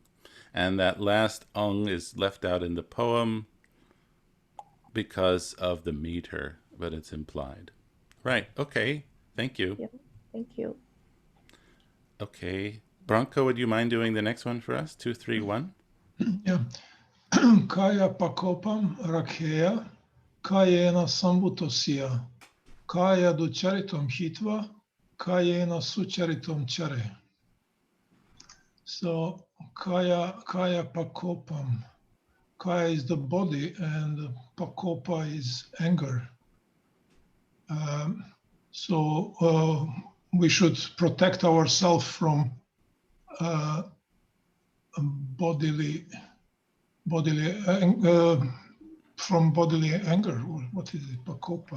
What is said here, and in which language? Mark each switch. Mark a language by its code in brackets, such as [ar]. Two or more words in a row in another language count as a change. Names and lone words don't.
[en] And that last ang is left out in the poem because of the meter, but it's implied. Right, okay, thank you. Yep. Thank you. Okay, Branko, would you mind doing the next one for us? 2, 3, 1? Yeah. [pi] Kaya pakopam rakheya, kayena sambutosya, kaya ducharitom hitva, kayena sucharitom chare. [en] So [pi] kaya pakopam. [en] Kaya is the body and pakopa is anger. So we should protect ourselves from bodily anger, or what is it, pakopa?